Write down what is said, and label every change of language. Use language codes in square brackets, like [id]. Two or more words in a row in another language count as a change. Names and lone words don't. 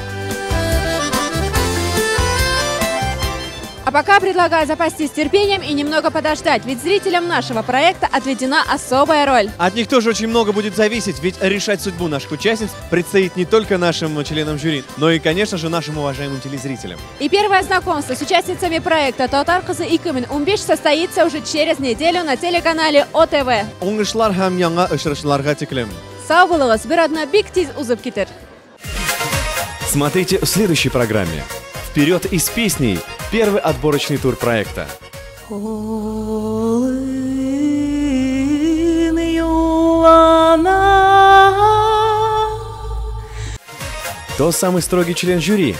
[ru] А пока предлагаю запастись терпением и немного подождать, ведь зрителям нашего проекта отведена особая роль. От них тоже очень много будет зависеть, ведь решать судьбу наших участниц предстоит не только нашим членам жюри, но и, конечно же, нашим уважаемым телезрителям. И первое знакомство с участницами проекта «Татар кызы 2015» состоится уже через неделю на телеканале ОТВ. [tt] Уңышлар һәм яңа очрашуларга тиклем. Сау булыгыз, бер атна бик тиз узып китер. [ru] Смотрите в следующей программе. Вперед из песней! Первый отборочный тур проекта. Тот самый строгий член жюри.